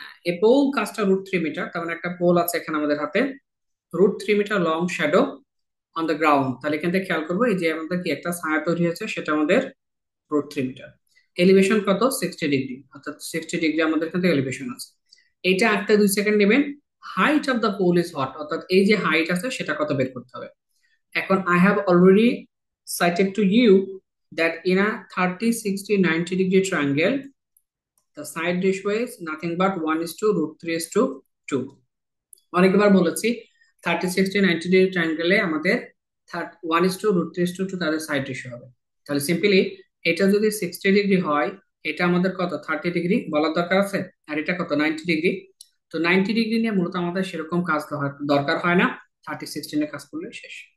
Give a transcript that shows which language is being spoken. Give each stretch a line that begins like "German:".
Bangla: এ pole কাজটা √3 metre, তার মানে একটা পোল আছে এখানে আমাদের হাতে, √3 metre
English: Long shadow on the ground.
Bangla: তাহলে এখান থেকে খেয়াল করবো, এই যে আমাদের কি একটা ছায়া তৈরি হয়েছে, সেটা আমাদের √3 মিটার। এলিভেশন কত, 60 ডিগ্রি, অর্থাৎ 60 ডিগ্রি আমাদের এখান থেকে এলিভেশন আছে। এইটা একটা 2 সেকেন্ড নেবেন।
English: height of the pole is what,
Bangla: অর্থাৎ এই যে হাইট আছে সেটা কত বের করতে হবে। এখন
English: I have already cited to you that in a 30, 60, 90 degree triangle, the side ratio is nothing but 1:√3:2।
Bangla: অনেকবার বলেছি 30, 60, 90 ডিগ্রি ট্রায়াঙ্গেলে আমাদের 1:√3:2 তাদের সাইড রেশিও হবে। তাহলে সিম্পলি এটা যদি 60 ডিগ্রি হয়, এটা আমাদের কত 30 ডিগ্রি বলার দরকার আছে, আর এটা কত 90 ডিগ্রি। তো 90 ডিগ্রি নিয়ে মূলত আমাদের সেরকম কাজ দরকার হয় না, 30, 60 কাজ করলে শেষ।